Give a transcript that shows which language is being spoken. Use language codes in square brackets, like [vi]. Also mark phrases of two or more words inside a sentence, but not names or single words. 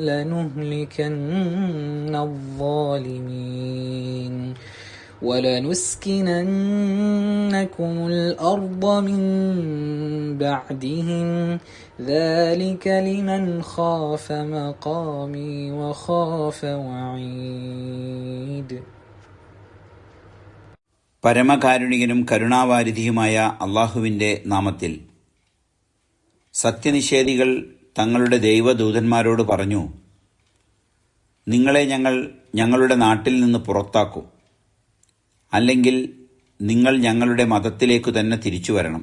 [ar] لنهلكن الظالمين ولنسكننكم الأرض من بعدهم ذلك لمن خاف مقامي وخاف وعيد. [ml] പരമകാരുണികനും കരുണാവാരിധിയുമായ അള്ളാഹുവിൻ്റെ നാമത്തിൽ. സത്യനിഷേധികൾ തങ്ങളുടെ ദൈവദൂതന്മാരോട് പറഞ്ഞു, നിങ്ങളെ ഞങ്ങൾ ഞങ്ങളുടെ നാട്ടിൽ നിന്ന് പുറത്താക്കും, അല്ലെങ്കിൽ നിങ്ങൾ ഞങ്ങളുടെ മതത്തിലേക്കു തന്നെ തിരിച്ചു വരണം.